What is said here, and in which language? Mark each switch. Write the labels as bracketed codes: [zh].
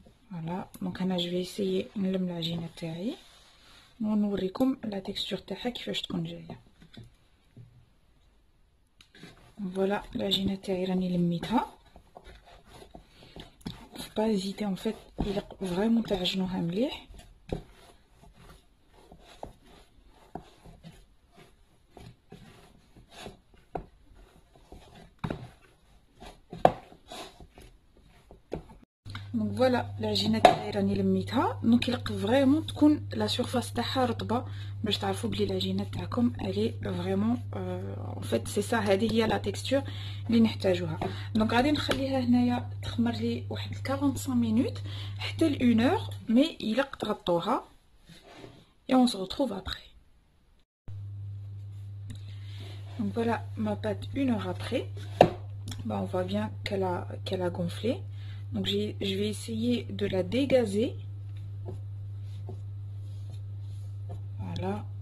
[ar] فوالا، دونك انا جو اسيي نلم العجينه تاعي ونوريكم لا تيكستور تاعها كيفاش تكون جايه. فوالا العجينه تاعي راني لميتها. [fr] faut pas hésiter en fait [ar] الى فريمون تعجنوها مليح. دونك فوالا العجينه تاعي راني لميتها. دونك يلق فريمون تكون لا سيرفاس تاعها رطبه باش تعرفوا بلي العجينه تاعكم الي فريمون ان فيت سي سا. هذه هي لا تيكستور اللي نحتاجوها. دونك غادي نخليها هنايا تخمر لي واحد 45 مينوت حتى ل 1 اور، مي يلق تغطوها [fr] et on se retrouve après. Donc voilà ma pâte 1 heure après. Bah, on voit bien qu'elle a gonflé. Donc je vais essayer de la dégazer. Voilà.